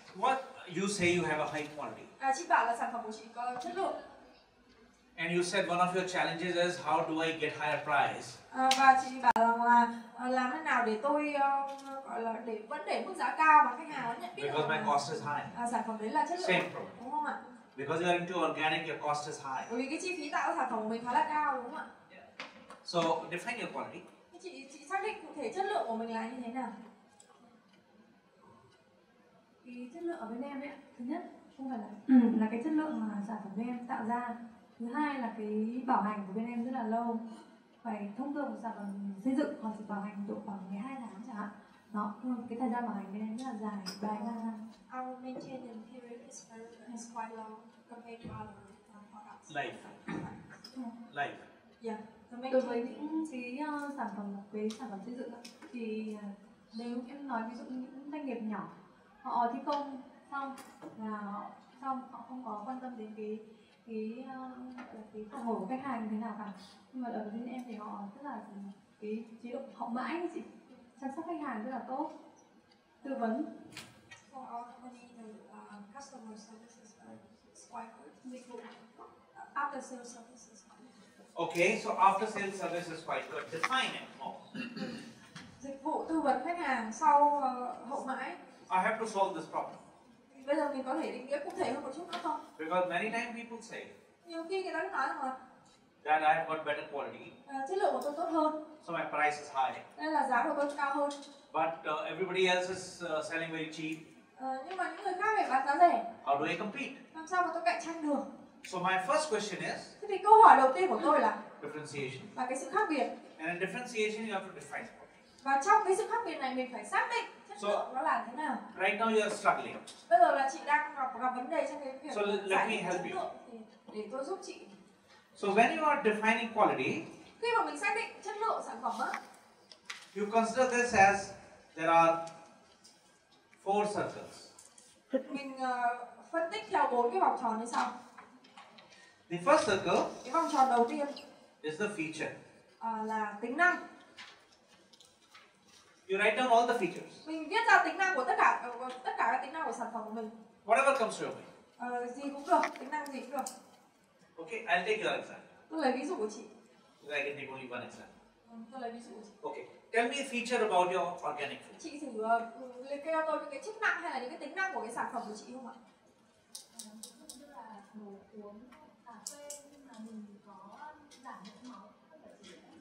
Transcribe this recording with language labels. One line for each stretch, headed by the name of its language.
English: What you say you have a high quality.
Vietnamese: Chị bảo là sản phẩm của chị có chất lượng.
English: And you said one of your challenges is how do I get higher price?
Vietnamese: Và chị bảo rằng là làm thế nào để tôi gọi là vẫn để mức giá cao mà khách hàng vẫn nhận biết
English: Because my cost is high.
Vietnamese: sản phẩm đấy là chất lượng.
English: Same problem.
Vietnamese: Đúng không ạ?
English: Because you are into organic, your cost is high.
Vietnamese: Bởi vì cái chi phí tạo sản phẩm của mình khá là cao, đúng không ạ?
English: Yeah. So define your quality.
Vietnamese: Chị xác định cụ thể chất lượng của mình là như thế nào? Cái chất lượng ở bên em ấy, thứ nhất không phải là cái chất lượng mà sản phẩm bên em tạo ra. Thứ hai là cái bảo hành của bên em rất là lâu. Phải thông thường một sản phẩm xây dựng họ chỉ bảo hành độ khoảng 12 tháng chẳng hạn. Đó, cái thời gian bảo hành bên em rất là dài, 3-5 năm.
English: Our maintenance period is quite long compared to other products. Life. Yeah.
Vietnamese: Đối với những cái sản phẩm xây dựng thì nếu em nói ví dụ những doanh nghiệp nhỏ, họ thi công xong là họ không có quan tâm đến cái phản hồi của khách hàng như thế nào cả. Nhưng mà ở bên em thì họ rất là cái chế độ hậu mãi ấy chị, chăm sóc khách hàng rất là tốt, tư vấn.
English: For our company, the customer services is quite good.
Vietnamese: Dịch vụ
English: after sales services is quite good. Okay, so after sales service is quite good. Define it more.
Vietnamese: Dịch vụ tư vấn khách hàng sau hậu mãi.
English: I have to solve this problem.
Vietnamese: Bây giờ mình có thể định nghĩa cụ thể hơn một chút nữa không?
English: Because many times people say
Vietnamese: Nhiều khi người ta nói rằng là
English: that I have got better quality,
Vietnamese: chất lượng của tôi tốt hơn,
English: so my price is high.
Vietnamese: nên là giá của tôi cao hơn.
English: But everybody else is selling very cheap.
Vietnamese: Nhưng mà những người khác phải bán giá rẻ.
English: How do I compete?
Vietnamese: Làm sao mà tôi cạnh tranh được?
English: So my first question is
Vietnamese: Thế thì câu hỏi đầu tiên của tôi là
English: differentiation.
Vietnamese: cái sự khác biệt.
English: And in differentiation you have to define quality.
Vietnamese: Và trong cái sự khác biệt này mình phải xác định chất lượng nó là thế nào.
English: Right now you are struggling.
Vietnamese: Bây giờ là chị đang gặp vấn đề trong cái việc
English: let me help you.
Vietnamese: Thì để tôi giúp chị.
English: So when you are defining quality,
Vietnamese: khi mà mình xác định chất lượng sản phẩm á,
English: you consider this as there are 4 circles.
Vietnamese: Mình phân tích theo 4 cái vòng tròn như sau.
English: The first circle,
Vietnamese: cái vòng tròn đầu tiên
English: is the feature.
Vietnamese: Là tính năng.
English: You write down all the features.
Vietnamese: Mình viết ra tính năng của tất cả các tính năng của sản phẩm của mình.
English: Whatever comes to your mind.
Vietnamese: Gì cũng được, tính năng gì cũng được.
English: Okay, I'll take your example.
Vietnamese: Tôi lấy ví dụ của chị.
English: I can take only one example.
Vietnamese: Tôi lấy ví dụ của chị.
English: Okay, tell me a feature about your organic food.
Vietnamese: Chị thử liệt kê cho tôi những cái chức năng hay là những cái tính năng của cái sản phẩm của chị không ạ? Như là đồ uống cà phê nhưng mà mình có giảm lượng máu, không phải chỉ